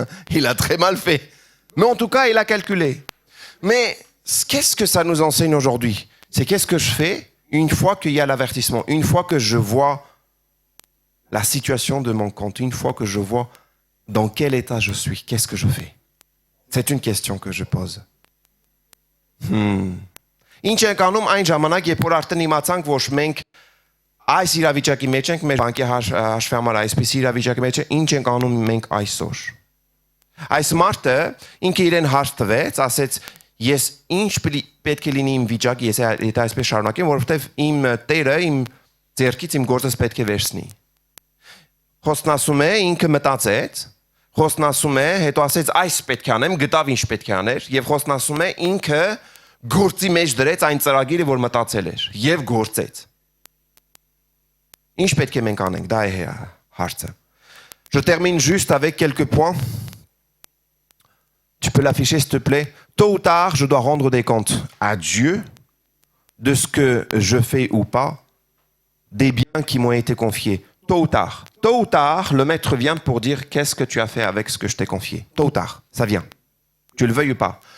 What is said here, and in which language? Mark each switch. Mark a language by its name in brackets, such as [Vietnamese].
[French] Il a très mal fait. Mais en tout cas, il a calculé. Mais qu'est-ce que ça nous enseigne aujourd'hui? C'est qu'est-ce que je fais une fois qu'il y a l'avertissement, une fois que je vois la situation de mon compte, une fois que je vois dans quel état je suis, qu'est-ce que je fais? C'est une question que je pose. [Armenian] Ինչ ենք անում այն ժամանակ, երբ որ արդեն իմացանք, որ մենք այս իրավիճակի մեջ ենք, մեր բանկի հաշվի համար այսպես իրավիճակի մեջ է, ինչ ենք անում մենք այսօր։ Այս մարդը ինքը իրեն հարց տվեց, ասեց, ես ինչ պետք է լինի իմ վիճակը, եթե այսպես շարունակեմ, որովհետև իմ տերը իմ ձեռքից իմ գործս պետք է վերցնի։ Խոսնասում է, ինքը մտածեց, խոսնասում է, հետո ասեց այս պետք է անեմ, գտավ ինչ պետք է աներ, եւ խոսնասում է ինքը գործի մեջ դրեց այն ծրագիրը, որ մտածել էր, եւ գործեց։ Ինչ պետք է մենք անենք, դա է հարցը։ [French] Je termine juste avec quelques points. Tu peux l'afficher, s'il te plaît. Tôt ou tard, je dois rendre des comptes à Dieu de ce que je fais ou pas, des biens qui m'ont été confiés. Tôt ou tard. Tôt ou tard, le maître vient pour dire qu'est-ce que tu as fait avec ce que je t'ai confié. Tôt ou tard, ça vient. Tu le veuilles ou pas.